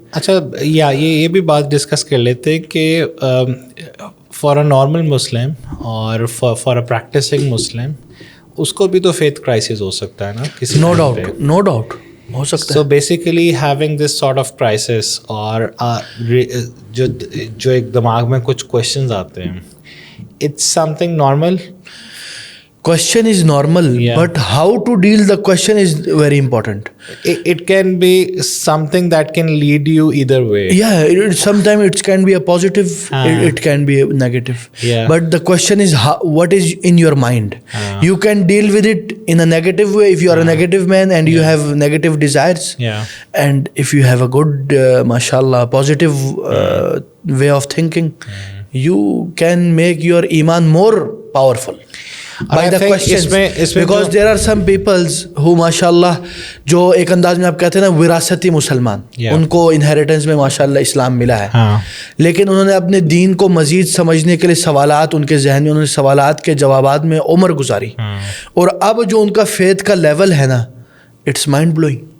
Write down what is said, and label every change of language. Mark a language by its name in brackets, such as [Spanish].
[Urdu] اچھا, یہ بھی بات ڈسکس کر لیتے کہ [English] for a normal Muslim [Urdu] اور [English] for a practising Muslim [Urdu] اس کو بھی تو [English] faith crisis [Urdu] ہو سکتا ہے نا کسی. [English] no doubt, no doubt [Urdu] ہو سکتا ہے. [English] so basically having this sort of crisis [Urdu] اور جو ایک دماغ میں کچھ کوشچنز آتے ہیں, [English] It's something normal. Question is normal, but how to deal the question is very important. It can be something that can lead you either way. Yeah, sometimes it can be a positive, it can be a negative. But the question is what is in your mind. You can deal with it in a negative way if you are a negative man and you have negative desires. And if you have a good, mashallah, positive way of thinking, you can make your Iman more powerful. By the questions, because there are some peoples who [Urdu] ماشاءاللہ جو ایک انداز میں آپ کہتے ہیں نا وراثتی مسلمان, ان کو انہیریٹنس میں ماشاءاللہ اسلام ملا ہے, لیکن انہوں نے اپنے دین کو مزید سمجھنے کے لیے سوالات ان کے ذہن میں, انہوں نے سوالات کے جوابات میں عمر گزاری, اور اب جو ان کا فیتھ کا لیول ہے نا [English] It's mind blowing.